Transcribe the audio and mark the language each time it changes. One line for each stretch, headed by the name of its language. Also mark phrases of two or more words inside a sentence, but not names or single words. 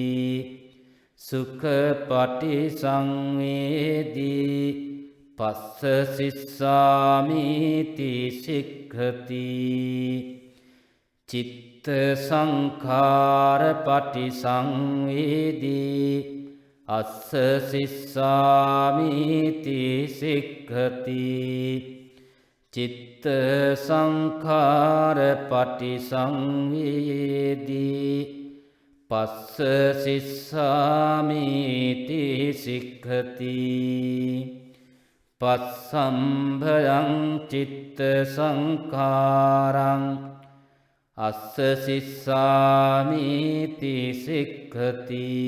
Pali: සුඛපටි සංවේදී පස්ස සිස්සාමීති සික්ඛති චිත්ත සංඛාර පටි සංවේදී අස්ස සිස්සාමීති සික්ඛති චිත්ත සංඛාර පටි සංවේදී පස්ස සිස්සාමීති සික්ඛති පස්සම්භයං චිත්ත සංඛාරං අස්ස සිස්සාමීති සික්ඛති